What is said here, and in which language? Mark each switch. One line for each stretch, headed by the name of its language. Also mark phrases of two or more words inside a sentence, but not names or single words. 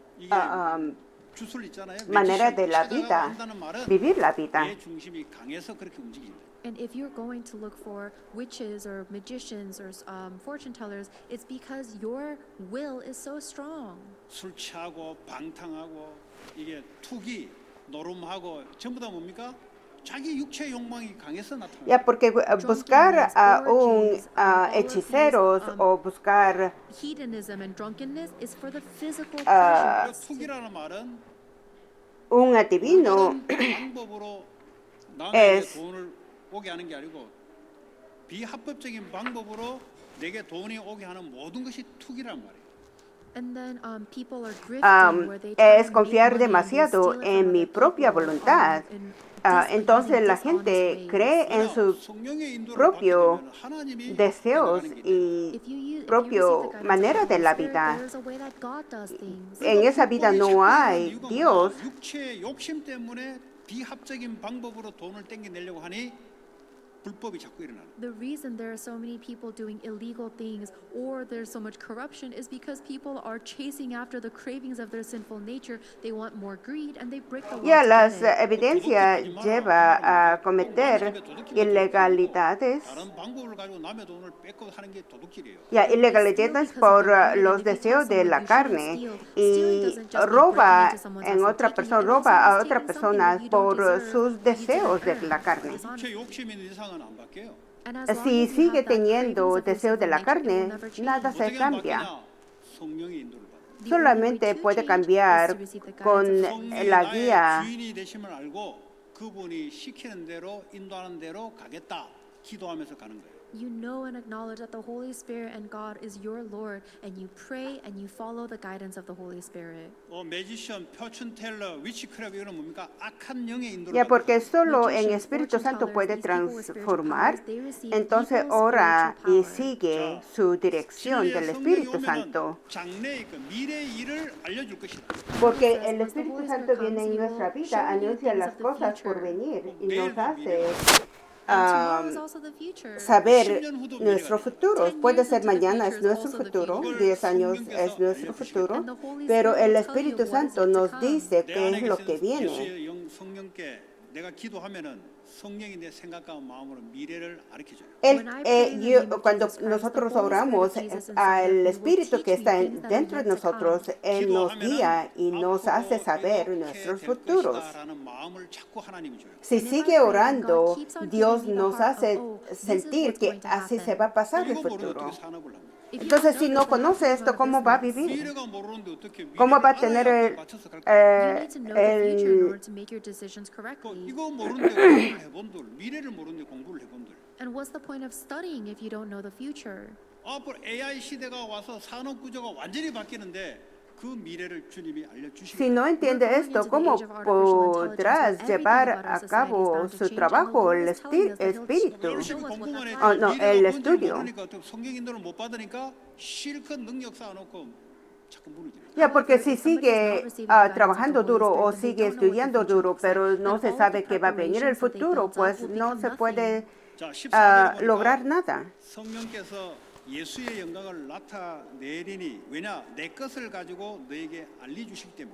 Korean: 주술 있잖아요.
Spanish: manera de la
Korean: 찾아가고
Spanish: vida,
Korean: 한다는 말은
Spanish: vivir la vida.
Korean: 내 중심이 강해서 그렇게 움직인다.
English: And if you're going to look for witches or magicians or fortune tellers, it's because your will is so strong.
Korean: 술 취하고 방탕하고 이게 투기, 노름하고 전부 다 뭡니까? 자기 육체 욕망이 강해서 나타나요.
Spanish: Ya, porque buscar a un hechiceros o buscar
English: Hedonism and drunkenness is for the physical Ah, pleasures.
Korean: 투기라는 말은
Spanish: un adivino
Korean: 올바른 방법으로 남에게
Spanish: es
Korean: 돈을 오게 하는 게 아니고 비합법적인 방법으로 내게 돈이 오게 하는 모든 것이 투기란 말이에요.
English: And then people are grifting where they try
Spanish: es
English: to make
Spanish: confiar
English: money and they
Spanish: demasiado
English: steal it
Spanish: en
English: from
Spanish: mi
English: other
Spanish: propia
English: people,
Spanish: voluntad.
English: in
Spanish: Entonces la
English: dishonest
Spanish: gente
English: ways.
Spanish: cree en sus
Korean: 성령의 인도를
Spanish: propio
Korean: 받게 되면 하나님이
Spanish: deseos
Korean: 행동하는 게
Spanish: y
English: If you
Spanish: propio
English: receive the guidance
Spanish: manera
English: of the
Spanish: de la
English: Holy Spirit,
Spanish: vida.
English: there is a way that God does things.
Spanish: En esa vida no hay Dios.
Korean: 육체의 욕심 때문에 비합적인 방법으로 돈을 땡겨내려고 하니 불법이 자꾸 일어나는.
English: The reason there are so many people doing illegal things or there's so much corruption is because people are chasing after the cravings of their sinful nature. They want more greed and they break the law
Spanish: Ya
English: to
Spanish: las
English: get it.
Spanish: evidencias lleva a cometer ilegalidades.
Korean: 다른 방법을 가지고 남의 돈을 뺏고 하는 게 도둑질이에요.
Spanish: Ya, ilegalidades por los deseos de la carne y roba en otra persona, roba a otra persona por sus deseos de la carne.
Korean: 육체 욕심 있는 이상은 안 바뀌어요.
English: And as long
Spanish: Si
English: as you
Spanish: sigue
English: have that
Spanish: teniendo
English: cravings of your
Spanish: deseos de la
English: sinful nature, it will
Spanish: carne,
English: never change.
Spanish: nada se
Korean: 어떻게
Spanish: cambia.
Korean: 바뀌냐? 성령의 인도를 받아.
English: The only way
Spanish: Solamente
English: to
Spanish: puede
English: change is
Spanish: cambiar
English: to receive the guidance
Spanish: con
English: of the
Korean: 성령이
Spanish: la
Korean: 나의
Spanish: guía.
Korean: 주인이 되심을 알고 그분이 시키는 대로 인도하는 대로 가겠다. 기도하면서 가는 거예요.
English: You know and acknowledge that the Holy Spirit and God is your Lord, and you pray and you follow the guidance of the Holy Spirit. magician, fortune teller, witchcraft
Korean: 이거는 뭡니까? 악한 영의 인도를
Spanish: Ya,
Korean: 받는
Spanish: porque
Korean: 거예요.
Spanish: solo en
English: Magicians,
Spanish: Espíritu
English: fortune
Spanish: Santo
English: tellers,
Spanish: puede
English: these people with spiritual
Spanish: transformar.
English: powers, they receive
Spanish: Entonces
English: evil
Spanish: ora
English: spiritual
Spanish: y
English: power.
Spanish: sigue su dirección
Korean: 진리의
Spanish: del
Korean: 성령이
Spanish: Espíritu
Korean: 오면은
Spanish: Santo.
Korean: 장래의 그 미래의 일을 알려줄 것이다.
Spanish: Porque
English: Says,
Spanish: el
English: once the
Spanish: Espíritu
English: Holy
Spanish: Santo
English: Spirit
Spanish: viene
English: comes,
Spanish: en
English: he
Spanish: nuestra
English: will
Spanish: vida,
English: show you
Spanish: anuncia
English: things
Spanish: las
English: of the
Spanish: cosas por
English: future.
Spanish: venir y
Korean: 내일도
Spanish: nos hace
English: And tomorrow is also the future.
Spanish: saber
Korean: 10년 후도
Spanish: nuestro
Korean: 미래가
Spanish: futuro.
English: 10
Spanish: Puede
English: years
Spanish: ser
English: into the
Spanish: mañana
English: future
Spanish: es
English: is
Spanish: nuestro
English: also the
Spanish: futuro,
English: future.
Spanish: 10 años
Korean: 성령께서
Spanish: es nuestro
Korean: 알려주시겠다.
Spanish: futuro,
English: And the Holy
Spanish: pero
English: Spirit
Spanish: el
English: will tell you
Spanish: Espíritu
English: what is
Spanish: Santo
English: yet to
Spanish: nos
English: come.
Spanish: dice
Korean: 내
Spanish: qué
Korean: 안에
Spanish: es lo que
Korean: 계신
Spanish: viene.
Korean: 예수의 영 성령께 내가 기도하면은 성령이 내 생각과 마음으로 미래를 가르쳐줘요.
English: When I pray in the name of
Spanish: Cuando
English: Jesus Christ, the
Spanish: nosotros
English: Holy Spirit
Spanish: oramos
English: of Jesus inside
Spanish: al
English: of me will
Spanish: Espíritu
English: teach
Spanish: que
English: me
Spanish: está
English: things that are
Spanish: dentro de
English: yet to come.
Spanish: nosotros, Él nos guía y nos hace saber nuestros futuros.
Korean: 라는 마음을 자꾸 하나님이 줘요.
Spanish: Si
English: And if I
Spanish: sigue
English: pray, then
Spanish: orando,
English: God keeps on
Spanish: Dios
English: giving me the
Spanish: nos
English: heart
Spanish: hace
English: of, this is
Spanish: sentir
English: what's
Spanish: que
English: going to
Spanish: así se
English: happen.
Spanish: va a pasar el
Korean: 이거 모르는데
Spanish: futuro.
Korean: 어떻게 사나 보려면?
English: If you
Spanish: Entonces,
English: don't
Spanish: si
English: know
Spanish: no
English: this, then how
Spanish: conoce
English: can you
Spanish: esto,
English: run a
Spanish: ¿cómo va a
English: business?
Spanish: vivir?
Korean: 미래가 모르는데 어떻게
Spanish: ¿Cómo
Korean: 미래를
Spanish: va a tener
Korean: 알아야 맞춰서 갈 거야?
English: You need to know the future in order to make your decisions correctly.
Korean: 이거 모르는데 공부를 해본들, 미래를 모르는데 공부를 해본들.
English: And what's the point of studying if you don't know the future?
Korean: 앞으로 AI 시대가 와서 산업 구조가 완전히 바뀌는데 그 미래를 주님이 알려주시기
Spanish: Si no entiende esto, ¿cómo podrás llevar a cabo su trabajo, el espíritu?
Korean: 열심히 공부만 했지
Spanish: Oh, no, el
Korean: 미래가 뭔지
Spanish: estudio.
Korean: 모르니까 또 성경 인도를 못 받으니까 실컷 능력 쌓아놓고 자꾸 무너지는 거예요.
Spanish: Ya, porque si sigue trabajando duro o sigue estudiando duro, pero no se sabe que va a venir el futuro, pues no se puede
Korean: 자, 14절에
Spanish: lograr
Korean: 보니까
Spanish: nada.
Korean: 성령께서 예수의 영광을 나타내리니 왜냐 내 것을 가지고 너에게 알려주시기 때문에